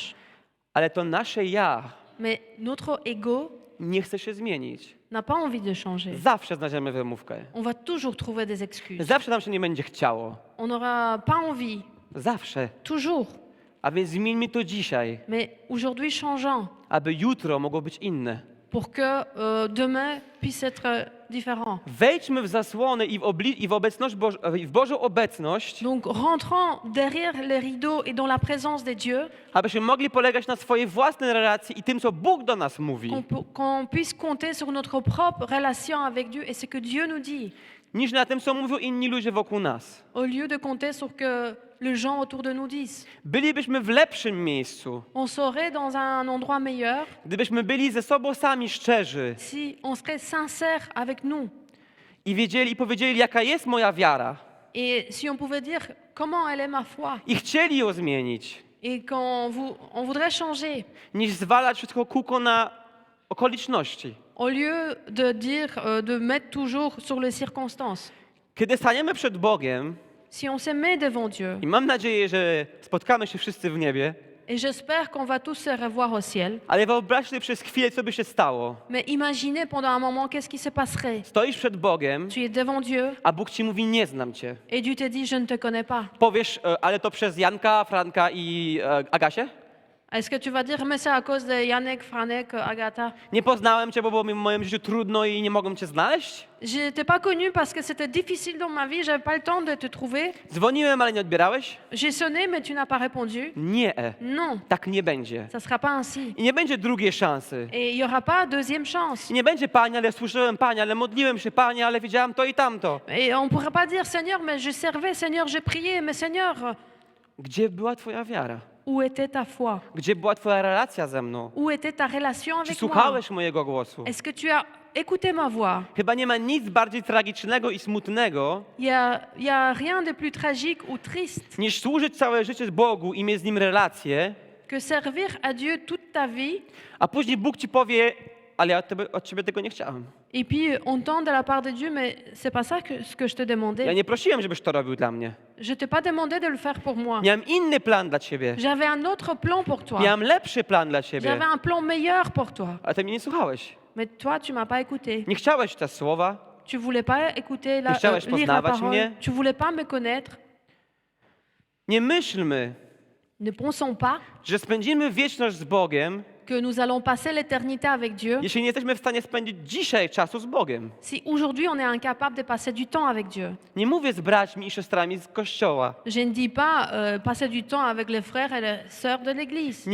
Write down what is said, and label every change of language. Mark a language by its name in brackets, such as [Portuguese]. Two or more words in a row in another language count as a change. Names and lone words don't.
[Polish] Ale to nasze ja [French] Mais notre ego [Polish] nie chce się zmienić. [French] n'a pas envie de changer. [Polish] Zawsze znajdziemy wymówkę. [French] On va toujours trouver des excuses. [Polish] Zawsze nam się nie będzie chciało. [French] On n'aura pas envie, [Polish] Zawsze. [French] toujours. [Polish] A więc zmieńmy to dzisiaj, [French] Mais aujourd'hui, changeons [Polish] aby jutro mogło być inne. [French] pour que demain puisse être différent. [Polish] Wejdźmy w zasłonę i w obecność i w Bożą obecność, [French] Donc, rentrons derrière les rideaux et dans la présence de Dieu, [Polish] abyśmy mogli polegać na swojej własnej relacji i tym, co Bóg do nas mówi, [French] qu'on puisse compter sur notre propre relation avec Dieu et ce que Dieu nous dit, [Polish] niż na tym, co mówią inni ludzie wokół nas. [French] au lieu de compter sur que les gens autour de nous disent. [Polish] Bylibyśmy w lepszym miejscu, [French] On serait dans un endroit meilleur [Polish] gdybyśmy byli ze sobą sami szczerzy [French] si on serait sincère avec nous [Polish] i wiedzieli i powiedzieli, jaka jest moja wiara [French] et si on pouvait dire comment elle est ma foi [Polish] i chcieli ją zmienić, [French] et on voudrait changer [Polish] niż zwalać wszystko kółko na okoliczności. [French] au lieu de dire, de mettre toujours sur les circonstances. [Polish] Kiedy staniemy przed Bogiem, [French] Si on se met devant Dieu, [Polish] i mam nadzieję, że spotkamy się wszyscy w niebie, [French] et j'espère qu'on va tous se revoir au ciel, [Polish] ale wyobraź sobie przez chwilę, co by się stało. [French] mais imaginez pendant un moment qu'est-ce qui se passerait. [Polish] Stoisz przed Bogiem, [French] Tu es devant Dieu [Polish] a Bóg ci mówi, nie znam cię. [French] et Dieu te dit, je ne te connais pas. [Polish] Powiesz, ale to przez Janka, Franka i Agasię? [French] Est-ce que tu vas dire, mais c'est à cause de Yannick, Franek, Agatha? [Polish] Nie poznałem cię, bo było mi w moim życiu trudno i nie mogłem cię znaleźć? [French] Je t'ai pas connu parce que c'était difficile dans ma vie, j'avais pas le temps de te trouver. [Polish] Dzwoniłem, ale nie odbierałeś? [French] J'ai sonné, mais tu n'as pas répondu. [Polish] Nie. [French] Non, [Polish] Tak nie będzie. [French] ça sera pas ainsi. [Polish] I nie będzie drugiej szansy. [French] Et il y aura pas deuxième chance. [Polish] I nie będzie, Panie, ale słyszałem, Panie, ale modliłem się, Panie, ale widziałem to i tamto. [French] Et on pourrait pas dire, Seigneur, mais je servais, Seigneur, j'ai prié, mais Seigneur, [Polish] Gdzie była twoja wiara? [French] où était ta foi? [Polish] Gdzie była twoja relacja ze mną? [French] Où était ta relation [Polish] Czy [French] avec moi? [Polish] słuchałeś mojego głosu? [French] Est-ce que tu as écouté ma voix? [Polish] Chyba nie ma nic bardziej tragicznego i smutnego, [French] Il y a rien de plus tragique ou triste [Polish] niż służyć całe życie Bogu i mieć z Nim relację, [French] que servir à Dieu toute ta vie [Polish] a później Bóg ci powie, ale ja od ciebie tego nie chciałem. [French] et puis on entend de la part de Dieu, mais c'est pas ça ce que je te [Polish] Ja [French] demandais. [Polish] nie prosiłem, żebyś to robił dla mnie. [French] Je t'ai pas demandé de le faire pour moi. [Polish] Miałem inny plan dla ciebie. [French] J'avais un autre plan pour toi. [Polish] Miałem lepszy plan dla ciebie, [French] J'avais un plan meilleur pour toi. [Polish] ale ty mnie nie słuchałeś. [French] Mais toi, tu m'as pas écouté. [Polish] Nie chciałeś te słowa, [French] Tu voulais pas écouter [Polish] Nie chciałeś [French] lire la [Polish] poznawać [French] parole. [Polish] mnie. [French] Tu voulais pas me connaître. [Polish] nie myślmy, [French] Ne pensons pas [Polish] że spędzimy wieczność z Bogiem, [French] que nous allons passer l'éternité avec Dieu [Polish] jeśli nie jesteśmy w stanie spędzić dzisiaj czasu z Bogiem. [French] si aujourd'hui on est incapable de passer du temps avec Dieu. [Polish] Nie mówię z braćmi i siostrami z kościoła. [French] Je ne dis pas passer du temps avec les frères et les sœurs de l'Église.